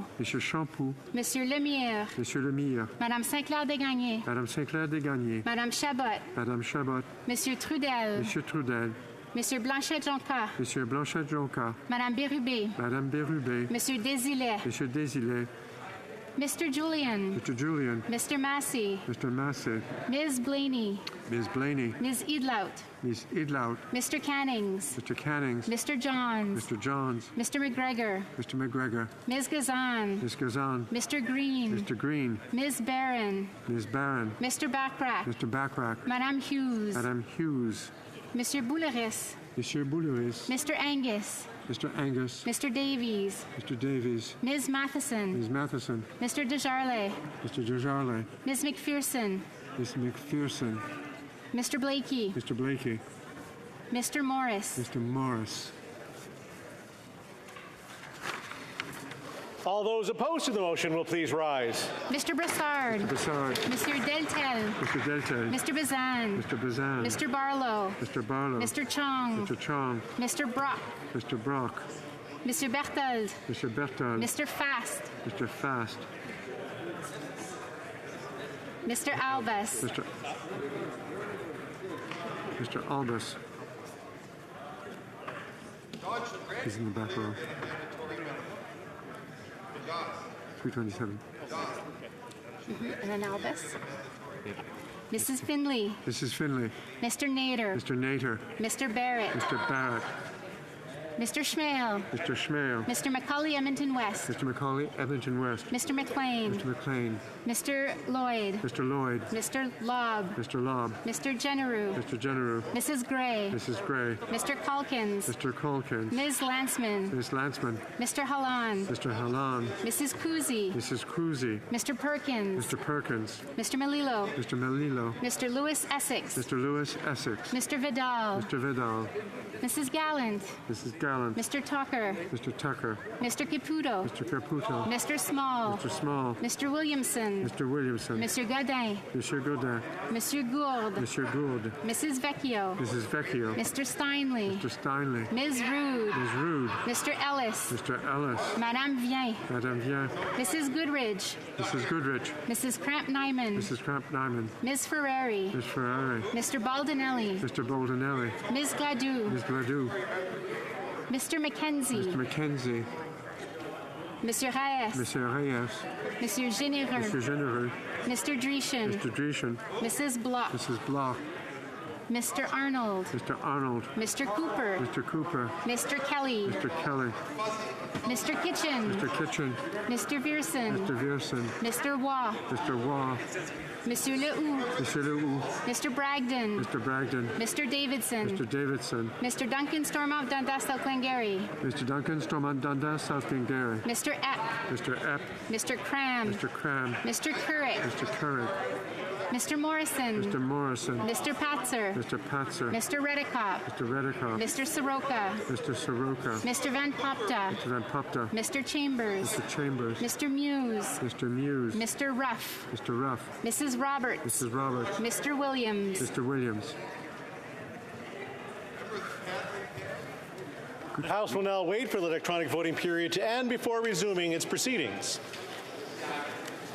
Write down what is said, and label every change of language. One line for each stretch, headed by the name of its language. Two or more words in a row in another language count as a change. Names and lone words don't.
French: Monsieur Champoux. Monsieur Lemire. Monsieur Lemire. Madame Saint-Clair-Desgagnés. Madame Saint-Clair-Desgagnés. Madame Chabot. Madame Chabot. Monsieur Trudel. Monsieur Trudel. Monsieur Blanchet-Jonca. Monsieur Blanchet-Jonca. Madame Bérubé. Madame Bérubé. Monsieur Désilet. Monsieur Désilet.
English: Mr. Julian. Mr. Julian. Mr. Massey. Mr. Massey. Ms. Blaney. Ms. Blaney. Ms. Edlout. Ms. Idlout. Mr. Cannings. Mr. Cannings. Mr. Johns. Mr. Johns. Mr. McGregor. Mr. McGregor. Ms. Gazan. Ms. Gazan. Mr. Green. Mr. Green. Ms. Barron. Ms. Barron. Mr. Backrack. Mr. Backrack.
French: Madame Hughes. Madame Hughes. Monsieur Bouleris. Monsieur Bouleris.
English: Mr. Angus. Mr. Angus. Mr. Davies. Mr. Davies. Ms. Matheson. Ms. Matheson. Mr. Desjarlais. Mr. Desjarlais. Ms. McPherson. Ms. McPherson. Mr. Blakey. Mr. Blakey. Mr. Morris. Mr. Morris. All those opposed to the motion will please rise. Mr. Brassard. Mr. Brassard.
French: Monsieur Deltel.
English: Mr. Deltel. Mr. Bazan. Mr. Bazan. Mr. Barlow. Mr. Barlow. Mr. Chong. Mr. Chong. Mr. Brock. Mr. Brock. Mr. Berthold. Mr. Berthold. Mr. Fast. Mr. Fast. Mr. Albus. Mr. Albus. He's in the back row. 327. And then Albus. Mrs. Finley. Mrs. Finley. Mr. Nader. Mr. Nader. Mr. Barrett. Mr. Barrett. Mr. Schmale. Mr. Schmale. Mr. Macaulay Edmonton West. Mr. Macaulay Edmonton West. Mr. McLean. Mr. McLean. Mr. Lloyd. Mr. Lloyd. Mr. Lobb. Mr. Lobb. Mr. Generu. Mr. Generu. Mrs. Gray. Mrs. Gray. Mr. Calkins. Mr. Calkins. Ms. Landsman. Ms. Landsman. Mr. Hallan. Mr. Hallan. Mrs. Kuzi. Mrs. Cruzy. Mr. Perkins. Mr. Perkins. Mr. Melillo. Mr. Melillo. Mr. Lewis Essex. Mr. Lewis Essex. Mr. Vidal. Mr. Vidal. Mrs. Gallant. Mrs. Gallant. Mr. Tucker. Mr. Tucker. Mr. Caputo. Mr. Caputo. Mr. Small. Mr. Small. Mr. Williamson. Mr. Williamson.
French: Monsieur Godin. Monsieur Godin. Monsieur Gourde. Monsieur Gourde.
English: Mrs. Vecchio. Mrs. Vecchio. Mr. Steinley. Mr. Steinley. Ms. Rude. Ms. Rude. Mr. Ellis. Mr. Ellis.
French: Madame Vien. Madame Vien.
English: Mrs. Goodridge. Mrs. Goodrich. Mrs. Cramp-Nyman. Mrs. Cramp-Nyman. Ms. Ferrari. Ms. Ferrari. Mr. Baldinelli. Mr. Baldinelli. Ms. Gladue. Ms. Gladue. Mr. Mackenzie. Mr. Mackenzie.
French: Monsieur Reyes. Monsieur Reyes. Monsieur Généreux. Monsieur Généreux.
English: Mr. Dreeshen. Mr. Dreeshen. Mrs. Block. Mrs. Block. Mr. Arnold. Mr. Arnold. Mr. Cooper. Mr. Cooper. Mr. Kelly. Mr. Kelly. Mr. Kitchen. Mr. Kitchen. Mr. Vierson. Mr. Vierson. Mr. Waugh. Mr. Waugh.
French: Monsieur Lehoux.
English: Mr. Lehoux. Mr. Bragdon. Mr. Bragdon. Mr. Davidson. Mr. Davidson. Mr. Duncan Stormont Dundas South Glengarry. Mr. Duncan Stormont Dundas South Glengarry. Mr. Epp. Mr. Epp. Mr. Cram. Mr. Cram. Mr. Couric. Mr. Couric. Mr. Morrison. Mr. Morrison. Mr. Patzer. Mr. Patzer. Mr. Redicott. Mr. Redicott. Mr. Soroka. Mr. Soroka. Mr. Van Popta. Mr. Van Popta. Mr. Chambers. Mr. Chambers. Mr. Muse. Mr. Muse. Mr. Ruff. Mr. Ruff. Mrs. Roberts. Mrs. Roberts. Mr. Williams. Mr. Williams. The House will now wait for the electronic voting period to end before resuming its proceedings.